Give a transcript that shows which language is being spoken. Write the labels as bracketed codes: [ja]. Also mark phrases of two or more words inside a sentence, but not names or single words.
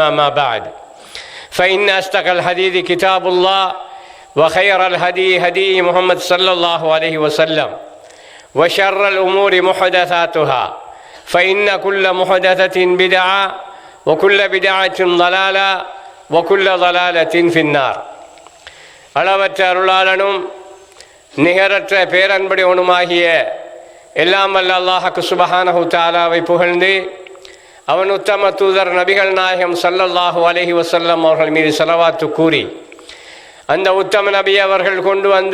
[ar] ما بعد فإن أصدق الحديث كتاب الله وخير الهدي هدي محمد صلى الله عليه وسلم وشر الأمور محدثاتها فإن كل محدثة بدعة وكل بدعة ضلالة وكل ضلالة في النار. [ta] அளவற்ற அருளாளனும் நிகரற்ற பேரன்புடையவனுமாகிய எல்லாம் வல்ல அல்லாஹ்வுக்கு [ar] سبحانه تعالى [ta] புகழ்ந்து அவன் உத்தம தூதர் நபிகள் நாயகம் [ar] صلى الله عليه وسلم [ta] அவர்கள் மீது ஸலவாத்து கூறி அந்த உத்தம நபி அவர்கள் கொண்டு வந்து